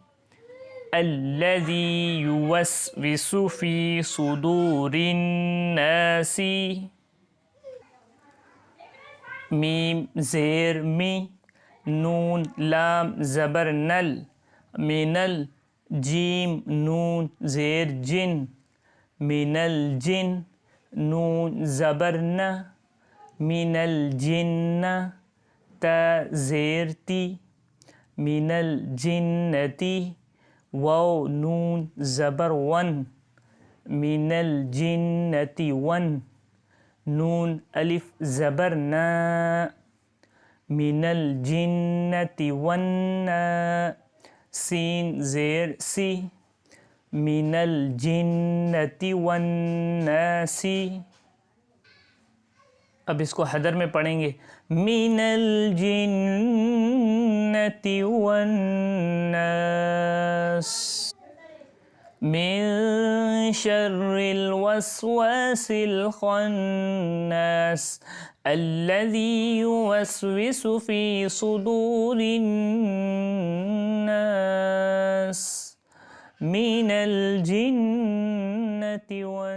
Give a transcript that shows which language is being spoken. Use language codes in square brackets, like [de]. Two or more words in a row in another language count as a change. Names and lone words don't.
[ar] الذی یوسوس فی صدور الناس، [ur] میم زیر می، نون لام زبر نل، منل، جیم نون زیر جن، [ar] من الجن، [ur] نون زبر نہ، [ar] من الجنہ، [ur] تا زیر تی، [ar] من الجنتی، [ur] واو نون زبر ون، [ar] من الجنتی ون، [ur] نون الف زبر نا، [ar] من الجنتی وننا، [ur] سین زیر سی، [ar] من الجنتی والناسی۔ [ur] اب اس کو حدر میں پڑھیں گے۔ [ar] من الجنتی والناس، من شر الوسواس الخناس، الذي يوسوس في صدور الناس، من الجنة